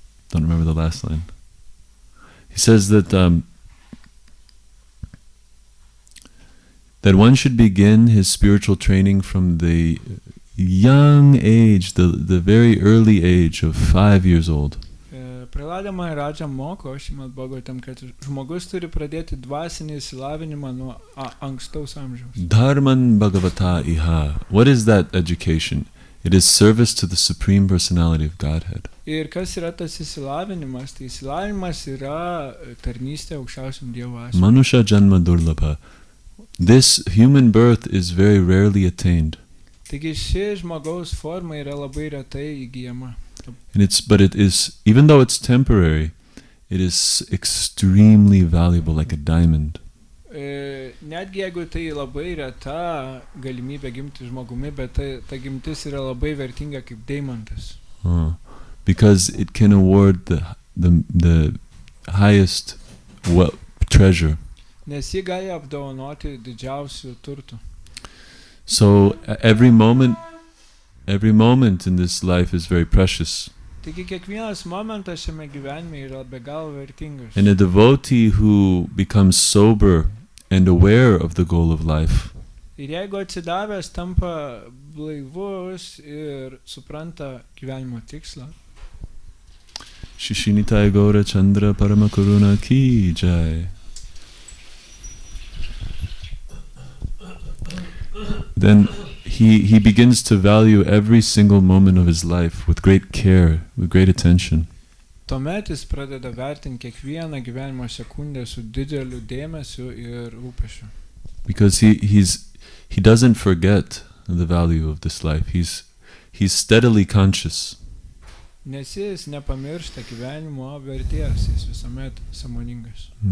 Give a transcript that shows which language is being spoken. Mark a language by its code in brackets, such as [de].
[en] Don't remember the last line. He says that that one should begin his spiritual training from the young age, the very early age of 5 years old. [lt] Prahlada Maharaja moko Šrimad Bhagavatam, kad žmogus turi pradėti dvasinį išsilavinimą nuo ankstaus amžiaus. [sa] Dharman Bhagavata iha. [en] What is that education? It is service to the Supreme Personality of Godhead. [lt] Ir kas yra tas išsilavinimas? Tai išsilavinimas yra tarnystė aukščiausiam Dievo asmeniui. [sa] Manusha janma durlabha. [en] This human birth is very rarely attained. [lt] Taigi ši žmogaus forma yra labai retai įgyjama. [en] And but it is, even though it's temporary, it is extremely valuable, like a diamond. [lt] Netgi jeigu tai labai reta galimybė gimti žmogumi, bet ta gimtis yra labai vertinga kaip deimantas. [en] Because it can award the highest treasure. [lt] Nes ji gali apdovanoti didžiausių turtų. [en] So every moment in this life is very precious. [lt] Taigi kiekvienas momentas šiame gyvenime yra be galo vertingas. [en] And a devotee who becomes sober and aware of the goal of life, [lt] Ir jeigu atsidavęs tampa blaivus ir supranta gyvenimo tikslą, [sa] Shishinitai Gaura Chandra Paramakaruna Ki Jai. [en] Then he begins to value every single moment of his life with great care, with great attention. [lt] tuomet jis pradeda vertinti kiekvieną gyvenimo sekundę su dideliu dėmesiu ir rūpesčiu. [en] Because he doesn't forget the value of this life. He's steadily conscious. [lt] Nes jis nepamiršta gyvenimo vertės, jis visuomet sąmoningas.